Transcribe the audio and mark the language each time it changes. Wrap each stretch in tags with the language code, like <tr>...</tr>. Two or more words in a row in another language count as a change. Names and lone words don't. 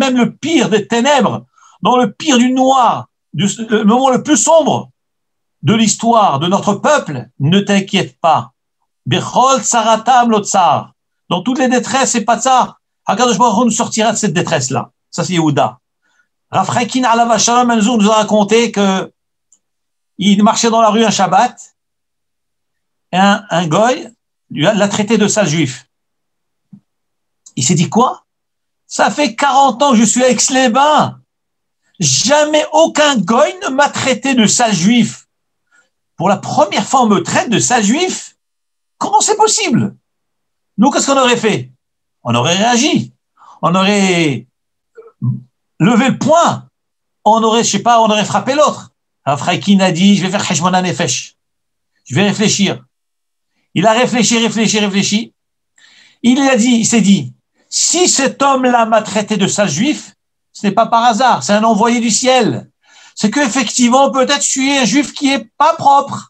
<fr>Même le pire des ténèbres, dans le pire du noir, le moment le plus sombre de l'histoire de notre peuple, ne t'inquiète pas.</fr> <he>בכל צרתם לו צר.</he> <fr>Dans toutes les détresses, c'est pas ça.</fr> <he>הקדוש ברוך הוא</he> <fr>nous sortira de cette détresse-là. Ça, c'est Yehuda. Rav Chaikin</fr> <he>עליו השלום</he> <fr>un jour nous a raconté que il marchait dans la rue un Shabbat et un goy l'a traité de sale juif. Il s'est dit quoi? Ça fait 40 ans que je suis à Aix-les-Bains. Jamais aucun goy ne m'a traité de sale juif. Pour la première fois, on me traite de sale juif. Comment c'est possible? Nous, qu'est-ce qu'on aurait fait? On aurait réagi. On aurait levé le poing. On aurait, je sais pas, on aurait frappé l'autre. Rav Chaikin a dit, je vais faire</fr> <he>חשבון הנפש.</he> <fr>Je vais réfléchir. Il a réfléchi. Il s'est dit, si cet homme-là m'a traité de sale juif, ce n'est pas par hasard, c'est un envoyé du ciel. C'est qu'effectivement, peut-être je suis un juif qui est pas propre.</fr>